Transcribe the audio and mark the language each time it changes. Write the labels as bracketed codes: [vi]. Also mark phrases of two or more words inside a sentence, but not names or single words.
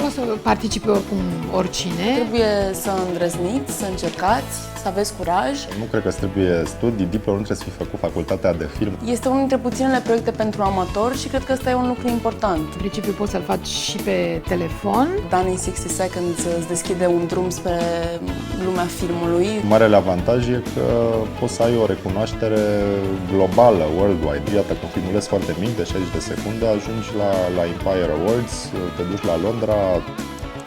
[ro] O să participe oricum oricine. Trebuie să îndrăzniți, să încercați, să aveți curaj. Nu cred că trebuie studii, diplomă, nu trebuie să fi făcut facultatea de film. Este unul dintre puținele proiecte pentru amatori și cred că ăsta e un lucru important. În principiu poți să-l faci și pe telefon. Done in 60 Seconds îți deschide un drum spre lumea filmului. Marele avantaj e că poți să ai o recunoaștere globală, worldwide. Iată, cu un filmuleț foarte mic, de 60 de secunde, ajungi la Empire Awards, te duci la Londra,